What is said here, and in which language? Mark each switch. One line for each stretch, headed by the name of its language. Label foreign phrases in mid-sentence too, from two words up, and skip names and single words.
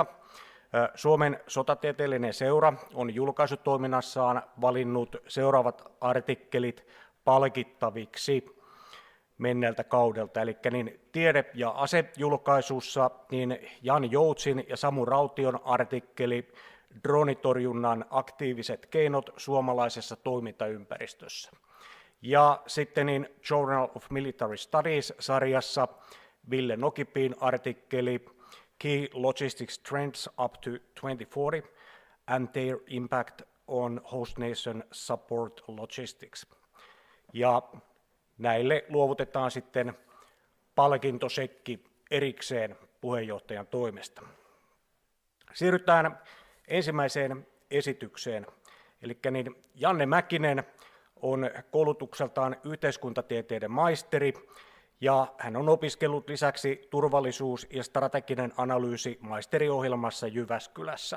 Finnish: Suomen sotatieteellinen seura on julkaisutoiminnassaan valinnut seuraavat artikkelit palkittaviksi menneeltä kaudelta, eli niin tiede- ja asejulkaisussa niin Jan Joutsin ja Samu Raution artikkeli Droonitorjunnan aktiiviset keinot suomalaisessa toimintaympäristössä. Ja sitten niin Journal of Military Studies-sarjassa Ville Nokipin artikkeli Key Logistics Trends up to 2040 and their impact on host nation support logistics. Ja näille luovutetaan sitten palkintosekki erikseen puheenjohtajan toimesta. Siirrytään ensimmäiseen esitykseen. Eli niin Janne Mäkinen on koulutukseltaan yhteiskuntatieteiden maisteri ja hän on opiskellut lisäksi turvallisuus- ja strateginen analyysi maisteriohjelmassa Jyväskylässä.